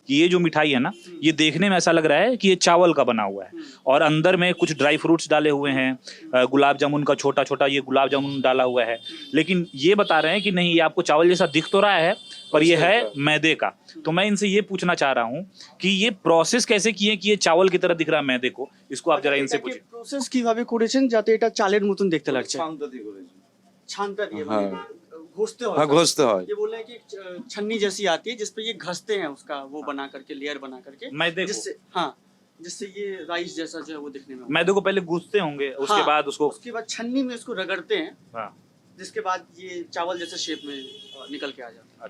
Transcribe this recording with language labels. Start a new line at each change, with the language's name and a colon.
Hindi: ये जो मिठाई है ना, ये देखने में ऐसा लग रहा है कि ये चावल का बना हुआ है और अंदर में कुछ ड्राई फ्रूट्स डाले हुए हैं, गुलाब जामुन का छोटा छोटा ये गुलाब जामुन डाला हुआ है। लेकिन ये बता रहे हैं कि नहीं, ये आपको चावल जैसा दिख तो रहा है पर ये है मैदे का। तो मैं इनसे ये पूछना चाह रहा हूँ कि ये प्रोसेस कैसे किए कि ये चावल की तरह दिख रहा है मैदे को, इसको आप जरा इनसे पूछिए।
Bangla: প্রসেস কিভাবে করেছেন যাতে এটা চালের মতন দেখতে লাগছে?
Hindi: छानता दिए हाँ। घोषते हाँ, घोषते हैं। ये बोल रहे हैं कि छन्नी जैसी आती है जिसपे ये घसते हैं उसका वो बना करके, लेयर बना करके मैदे को? जिससे हाँ, जिससे ये राइस जैसा जो है वो दिखने में। मैदे को पहले गूंथते होंगे, उसके हाँ, बाद उसके बाद छन्नी में उसको रगड़ते हैं, हाँ। जिसके बाद ये चावल जैसे शेप में निकल के आ जाता है।